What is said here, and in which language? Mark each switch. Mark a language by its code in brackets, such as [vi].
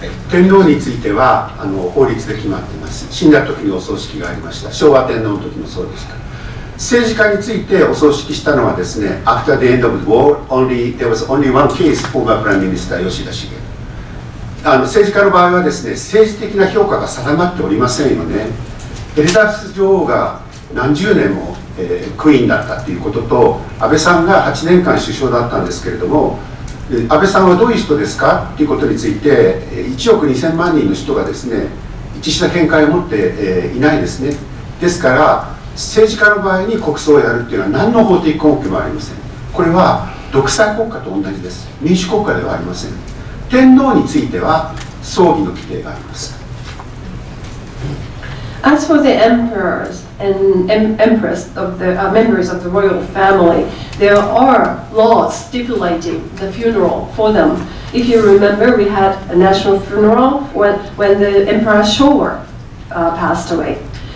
[ja] 天皇については法律で決まっています。死んだ時にお葬式がありました。昭和天皇の時もそうですから。政治家についてお葬式したのはですね、 [en] After the end of the war, there was only one case former Prime Minister 吉田茂。 [ja] 政治家の場合はですね、政治的な評価が定まっておりませんよね。エリザベス女王が何十年も、クイーンだったということと、安倍さんが8年間首相だったんですけれども、安倍さんはどういう人ですかということについて1億2000万人の人がですね一致した見解を持っていないですね。ですから政治家の場合に国葬をやるというのは何の法的根拠もありません。これは独裁国家と同じです。民主国家ではありません。天皇については葬儀の規定があります。 [en] As for the emperors and empress of the members of the royal family, there are laws stipulating the funeral for them. If you remember, we had a national funeral when the Emperor Showa passed away.